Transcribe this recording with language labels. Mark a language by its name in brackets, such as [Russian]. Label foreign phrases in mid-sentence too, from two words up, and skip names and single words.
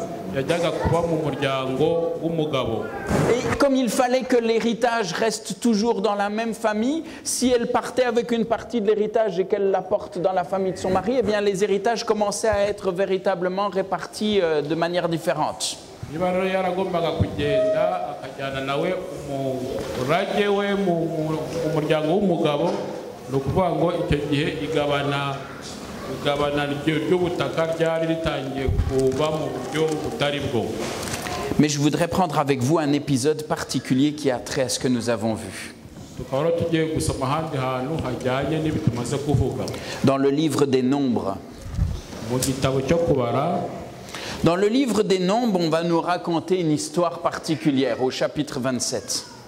[Kinyarwanda] yajyaga kuba mu muryango w'umugabo. [French] Et comme il fallait que l'héritage reste toujours dans la même famille, si elle partait avec une partie de l'héritage et qu'elle l'apporte dans la famille de son mari, eh bien les héritages commençaient à être véritablement répartis de manière différente. [Kinyarwanda] Niba rero yaragombaga kugenda akajyana nawe umurage we mu muryango w'umugabo, ni ukuvuga ngo icyo gihe igabana ry'ubutaka ryari ritangiye kuba mu buryo butari bwo. [French] Mais je voudrais prendre avec vous un épisode particulier qui a trait à ce que nous avons vu. Dans le livre des Nombres. Dans le livre des Nombres, on va nous raconter une histoire particulière au chapitre 27.